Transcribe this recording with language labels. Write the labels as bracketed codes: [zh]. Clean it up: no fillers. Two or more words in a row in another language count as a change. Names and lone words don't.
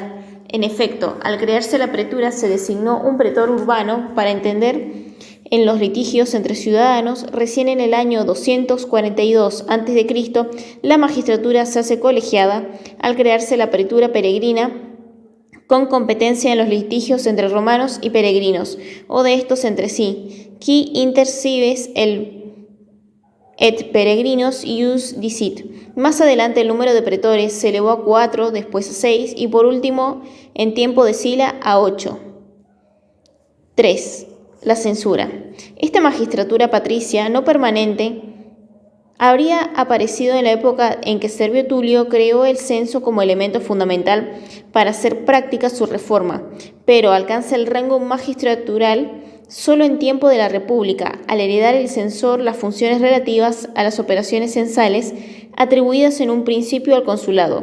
[es] En efecto, al crearse la pretura se designó un pretor urbano para entender en los litigios entre ciudadanos. Recién en el año 242 a.C., la magistratura se hace colegiada al crearse la pretura peregrina, con competencia en los litigios entre romanos y peregrinos, o de estos entre sí, [la] qui inter cives et peregrinos ius dicit. [es] Más adelante el número de pretores se elevó a 4, después a 6 y por último, en tiempo de Sila, a 8. 3. La censura. Esta magistratura patricia no permanente habría aparecido en la época en que Servio Tulio creó el censo como elemento fundamental para hacer práctica su reforma, pero alcanza el rango magistratural solo en tiempo de la República, al heredar el censor las funciones relativas a las operaciones censales atribuidas en un principio al consulado.